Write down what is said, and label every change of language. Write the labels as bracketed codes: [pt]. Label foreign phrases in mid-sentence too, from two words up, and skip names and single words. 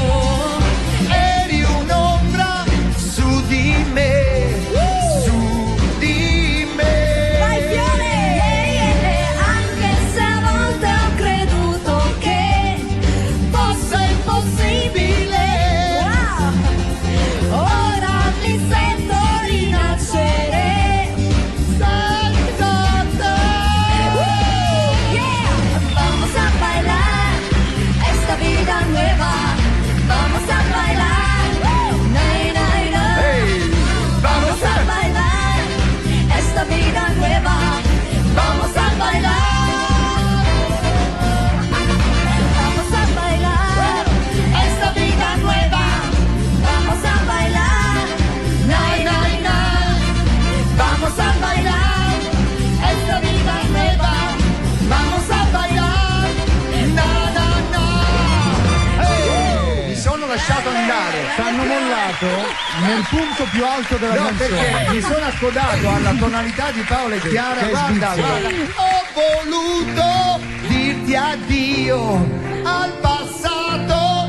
[it] Eri un'ombra su di me, su di me. Vai Fiore! Anche se a volte ho creduto che fosse impossibile, ora mi sento rinascere. [es] Vamos a bailar esta vida nueva. Vamos a bailar, nay, nay, nay. Vamos a bailar esta vida nueva. Vamos a bailar. Vamos a bailar esta vida nueva. Vamos a bailar, nay, nay, nay. Vamos a bailar esta vida nueva. Vamos a bailar, na, na, na. [it] Mi sono lasciato andare. T'hanno mollato nel punto più alto della No, canzone. perché mi sono accodato alla tonalità di Paola e Chiara. che Guarda, svizzera. guarda. Ho voluto dirti addio al passato.